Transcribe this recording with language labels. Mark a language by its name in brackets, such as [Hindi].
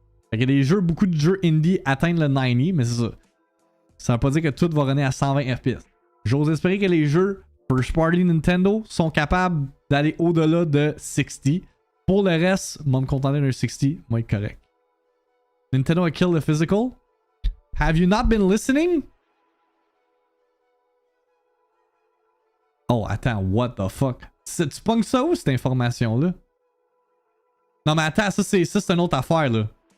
[French] Fait que des jeux, beaucoup de jeux indie atteignent le 90, mais c'est ça. Ça veut pas dire que tout va runner à 120 FPS. J'ose espérer que les jeux First Party Nintendo sont capables d'aller au-delà de 60. Pour le reste, moi me contenter d'un 60, moi être correct. [English] Nintendo a killed the physical. Have you not been listening? Oh, attends, what the fuck? [French] Tu pognes ça où, cette information-là? Non, mais attends, ça, c'est une autre affaire, là.